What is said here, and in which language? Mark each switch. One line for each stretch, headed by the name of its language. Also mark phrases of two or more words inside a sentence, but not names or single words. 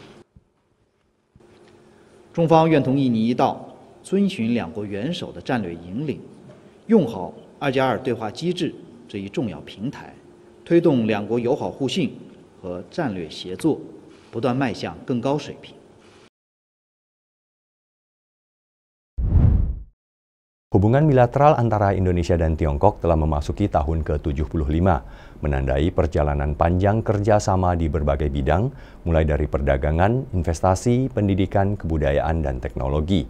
Chinese: 中方愿同印尼一道，遵循两国元首的战略引领，用好2+2对话机制这一重要平台，推动两国友好互信和战略协作不断迈向更高水平。
Indonesian: Hubungan bilateral antara Indonesia dan Tiongkok telah memasuki tahun ke-75, menandai perjalanan panjang kerjasama di berbagai bidang, mulai dari perdagangan, investasi, pendidikan, kebudayaan, dan teknologi.